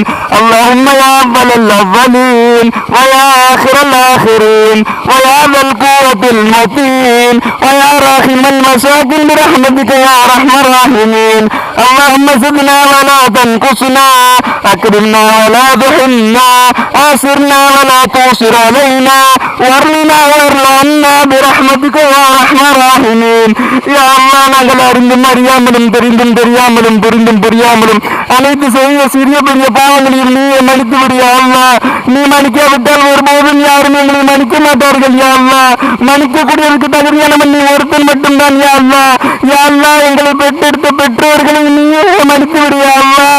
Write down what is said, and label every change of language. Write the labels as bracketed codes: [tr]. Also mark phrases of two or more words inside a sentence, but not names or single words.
[ar] اللهم يا أفضل الأفضلين ويا آخر الآخرين ويا ذا القوة المتين ويا راحم المساكين برحمتك يا أرحم الراحمين. اللهم زدنا ولا تنقصنا، أكرمنا ولا تهنا، آسرنا ولا تؤسر علينا، وارنا وارلعنا برحمتك يا أرحم الراحمين. يا الله [ta] நாங்கள் அறிந்தும் அறியாமலும் தெரிந்தும் தெரியாமலும் புரிந்தும் புரியாமலும் அனைத்து செய்ய சிறிய பெரிய பாவங்களையும் நீ மன்னித்து விடியா அல்லாஹ். நீ மன்னிக்காவிட்டால் ஒருபோதும் யாரும் எங்களை மன்னிக்க மாட்டார்கள் [ar] يا الله. [ta] மன்னிக்கக்கூடியவருக்கு தகுதியானவன் நீ ஒருத்தன் மட்டும்தான் [ar] يا الله. يا الله [ta] எங்களை பெற்றெடுத்த பெற்றோர்களை நீயே மன்னித்து விடியா அல்லாஹ்.